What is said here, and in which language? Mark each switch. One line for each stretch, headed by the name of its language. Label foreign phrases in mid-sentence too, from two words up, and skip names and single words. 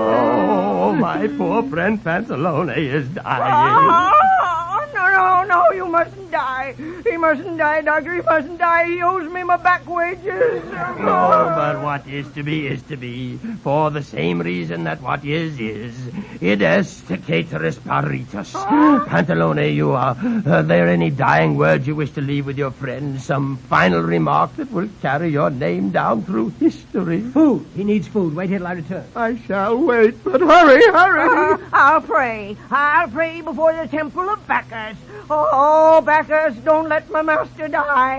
English: Oh, my poor friend Pantalone is dying. No, you mustn't die. die. He mustn't die, Doctor. He mustn't die. He owes me my back wages. No, but what is to be is to be. For the same reason that what is.
Latin: Id est cateris paritas.
English: Pantalone, you are there any dying words you wish to leave with your friends? Some final remark that will carry your name down through history? Food. He needs food. Wait till I return. I shall wait, but hurry. I'll pray. I'll pray before the temple of Bacchus. Oh, Bacchus, don't let my master die.